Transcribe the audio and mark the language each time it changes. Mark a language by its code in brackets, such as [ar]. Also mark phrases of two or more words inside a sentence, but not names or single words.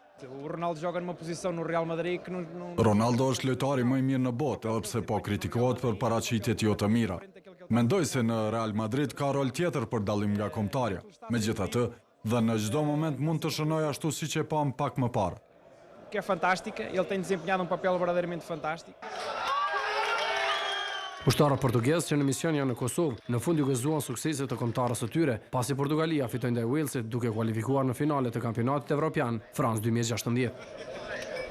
[sq] Ronaldo është lojtari më i mirë në botë, edhe pse po kritikohet për paraqitjet jo të mira. Mendoj se në Real Madrid ka rol tjetër për dallim nga kombëtarja. Megjithatë, dhe në çdo moment mund të shënoj ashtu siç e pam pak më parë. [pt] Que é fantástica, ele tem desempenhado papel verdadeiramente fantástico. [sq] Ushtarët portugezë që në mision janë në Kosovë, në fund ju gëzuan sukseset të kombëtarës së tyre, pasi Portugalia fitoi ndaj Walesit duke kualifikuar në finale të kampionatit evropian France 2016.